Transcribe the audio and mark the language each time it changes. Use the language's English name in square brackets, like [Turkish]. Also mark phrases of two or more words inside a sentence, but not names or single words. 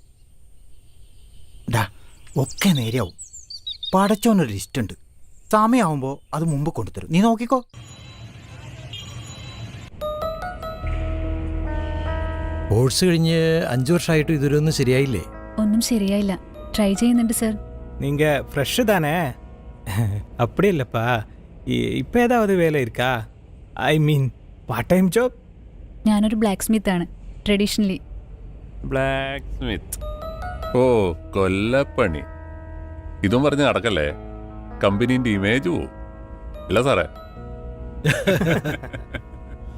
[Malayalam] ഡാ, ഒക്കെ നേരെയാവും. പടച്ചോനൊരു ലിസ്റ്റ് ഉണ്ട്. സമയമാവുമ്പോൾ അത് മുമ്പ് കൊണ്ടുതരും. നീ നോക്കിക്കോ. കോഴ്സ് കഴിഞ്ഞ് 5 വർഷമായിട്ട് ഇതൊരൊന്നും ശരിയായില്ലേ? ഒന്നും ശരിയായില്ല. ട്രൈ ചെയ്യുന്നുണ്ട് സർ. [Tamil] நீங்க ஃப்ரெஷ் தானே? அப்படி இல்லைப்பா, இப்போ ஏதாவது வேலை இருக்கா? [English] I mean part time job. [Malayalam] ഞാനൊരു [English] black smith [Malayalam] ആണ്, ട്രഡീഷണലി. [English] black smith? [Malayalam] ഓ, കൊല്ലപ്പണി. ഇതും പറഞ്ഞ് നടക്കല്ലേ, കമ്പനീൻ്റെ ഇമേജ് പോവും. ഇല്ല സാറേ?